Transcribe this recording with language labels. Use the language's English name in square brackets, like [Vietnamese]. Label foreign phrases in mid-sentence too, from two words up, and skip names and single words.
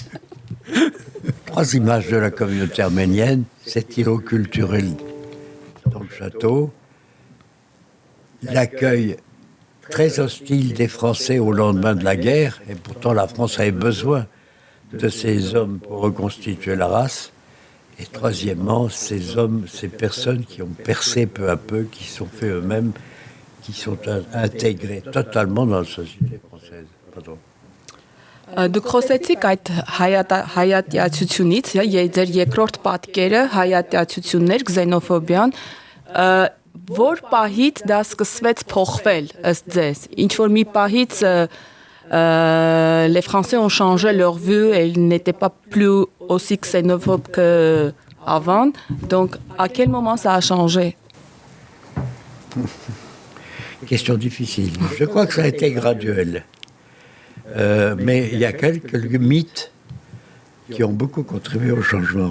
[French] 3 images de la communauté arménienne, cet îlot culturel dans le château, l'accueil très hostile des Français au lendemain de la guerre, et pourtant la France avait besoin de ces hommes pour reconstituer la race, et troisièmement, ces hommes, ces personnes qui ont percé peu à peu, qui sont fait eux-mêmes, qui sont intégrés totalement dans la société française. Pardon. [Armenian] Դուք խոսեցիք այդ հայատյացությունից, ձեր երկրորդ պատկերը հայատյացություններ, xenofobիան, որ պահից դա սկսվեց փոխվել ըստ ձեզ։ Ինչ որ մի պահից [French] les Français ont changé leur vue et ils n'étaient pas plus aussi xénophobes qu'avant. Donc, à quel moment ça a changé? Question difficile. Je crois que ça a été graduel. Mais il y a quelques mythes qui ont beaucoup contribué au changement.